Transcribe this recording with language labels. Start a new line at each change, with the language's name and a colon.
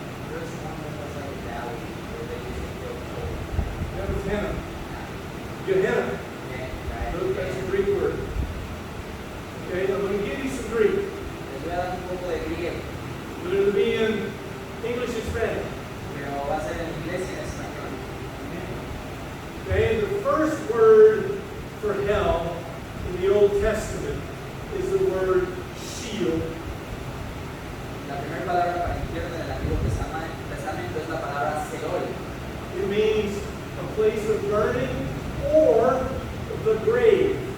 English: there's one that was like a valley where they used to build coal. That was Gehenna. Gehenna. That's a Greek word. Okay, now let me give you some Greek.
Spanish: Les voy a dar un poco de griego,
English: But it'll be in English and Spanish.
Spanish: pero va a ser en inglés y en español.
English: Okay, the first word for hell in the Old Testament is the word shield.
Spanish: La primera palabra para infierno en el Antiguo Testamento es la palabra Seol.
English: It means a place of burning or the grave.